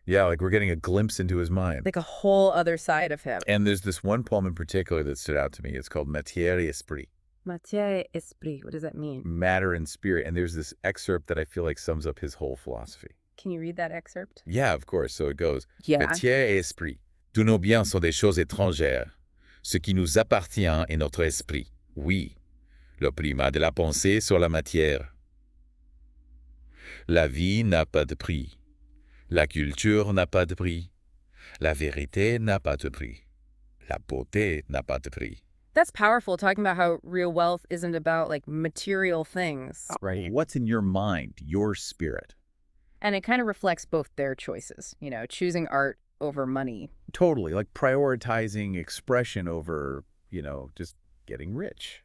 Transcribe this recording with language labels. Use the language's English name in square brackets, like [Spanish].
[English] Yeah, like we're getting a glimpse into his mind. Like a whole other side of him. And there's this one poem in particular that stood out to me. It's called Matière et Esprit. Matière et esprit. What does that mean? Matter and spirit. And there's this excerpt that I feel like sums up his whole philosophy. Can you read that excerpt? Yeah, of course. So it goes, Yeah. [French] Matière et esprit. Tous nos biens sont des choses étrangères. Ce qui nous appartient est notre esprit. Oui, le primat de la pensée sur la matière. La vie n'a pas de prix. La culture n'a pas de prix. La vérité n'a pas de prix. La beauté n'a pas de prix. [English] That's powerful, talking about how real wealth isn't about like material things. Right. What's in your mind, your spirit? And it kind of reflects both their choices, choosing art over money. Totally. Like prioritizing expression over, just getting rich.